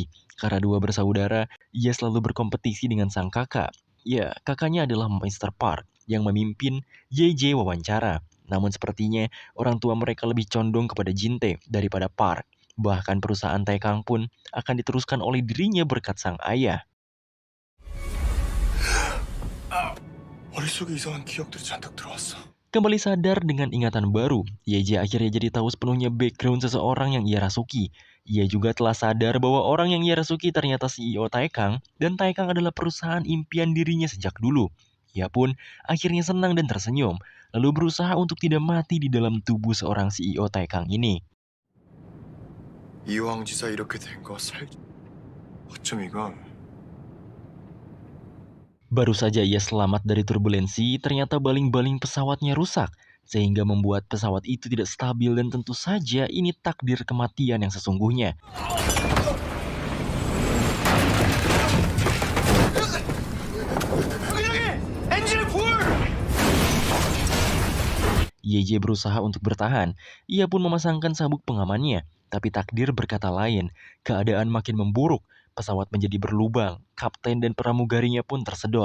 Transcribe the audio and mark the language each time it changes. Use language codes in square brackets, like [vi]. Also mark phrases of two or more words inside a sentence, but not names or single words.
[id] Karena dua bersaudara, ia selalu berkompetisi dengan sang kakak. Ya, kakaknya adalah Mr. Park yang memimpin YJ wawancara. Namun sepertinya orang tua mereka lebih condong kepada Jin-tae daripada Park. Bahkan perusahaan Taikang pun akan diteruskan oleh dirinya berkat sang ayah. [ko] 머릿속에 이상한 기억들이 잔뜩 들어왔어. [id] Kembali sadar dengan ingatan baru, YJ akhirnya jadi tahu sepenuhnya background seseorang yang ia rasuki. Ia juga telah sadar bahwa orang yang ia rasuki ternyata CEO Taikang, dan Taikang adalah perusahaan impian dirinya sejak dulu. Ia pun akhirnya senang dan tersenyum, lalu berusaha untuk tidak mati di dalam tubuh seorang CEO Taikang ini. [ko] 이왕지사 이렇게 된 거 어쩜 이건 [id] Baru saja ia selamat dari turbulensi, ternyata baling-baling pesawatnya rusak, sehingga membuat pesawat itu tidak stabil dan tentu saja ini takdir kematian yang sesungguhnya. YJ berusaha untuk bertahan, ia pun memasangkan sabuk pengamannya, tapi takdir berkata lain, keadaan makin memburuk, pesawat menjadi berlubang, kapten dan pramugarinya pun tersedot.